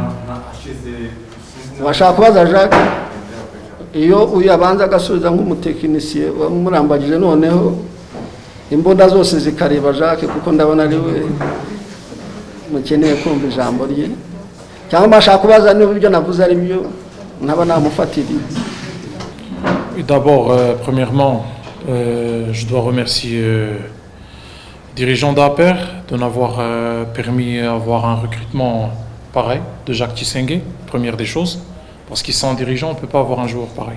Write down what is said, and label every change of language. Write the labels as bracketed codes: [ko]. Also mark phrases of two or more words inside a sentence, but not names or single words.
[rw] Washaka kubaza Jacques iyo uyabanza agasubiza nk'umutekinisiye wamurambagije, noneho imbunda zose zikareba Jacques kuko ndabona ari we mukeneye kumva ijambo rye, cyangwa bashaka kubaza niba ibyo navuze ari byo ntaba namufatiriye. [fr] D'abord, premièrement, je dois remercier les dirigeants d'APR de m'avoir permis d'avoir un recrutement pareil de Jacques Tuyisenge, première des choses, parce qu'ils sont dirigeants, on ne peut pas avoir un joueur pareil.